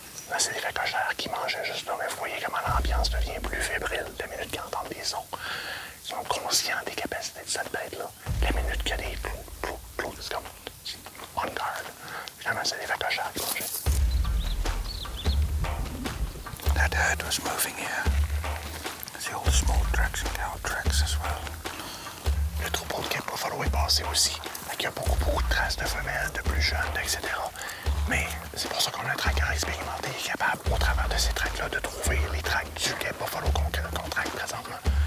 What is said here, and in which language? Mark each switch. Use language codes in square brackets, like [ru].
[fr] Là, c'est des cochères qui mangeaient juste là, mais vous voyez comment l'ambiance devient plus fébrile la minute qu'ils entendent des sons. Ils sont conscients des capacités de cette bête-là. La minute qu'il y a des clous, c'est comme [en] on guard. [fr] Finalement, c'est des cochères qui mangeaient. [en] That herd was moving here. See all the small tracks and cow tracks as well. [fr] Le troupeau de Cape Buffalo est passé aussi. Il y a beaucoup de traces de femelles, de plus jeunes, etc. Mais c'est pour ça qu'on a un traqueur expérimenté qui est capable, au travers de ces tracks-là, de trouver les tracks du Cape Buffalo qu'on traque présentement.